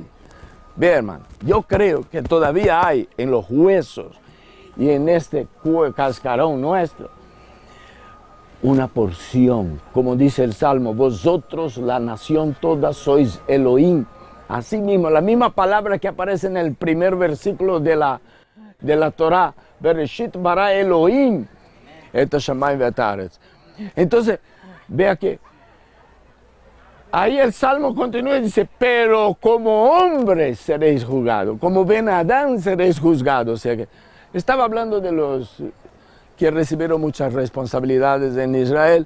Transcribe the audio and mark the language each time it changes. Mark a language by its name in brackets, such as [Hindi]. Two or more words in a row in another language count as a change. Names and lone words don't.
[Spanish] Ve, hermano, yo creo que todavía hay en los huesos y en este cascarón nuestro una porción, como dice el Salmo, vosotros la nación toda sois Elohim. Así mismo, la misma palabra que aparece en el primer versículo de la Torah, [Hebrew] בראשית ברא אלהים את השמים ואת הארץ. [Spanish] Entonces, vea que ahí el Salmo continúa y dice, pero como hombres seréis juzgados, como Ben Adán seréis juzgados. O sea que estaba hablando de los que recibieron muchas responsabilidades en Israel.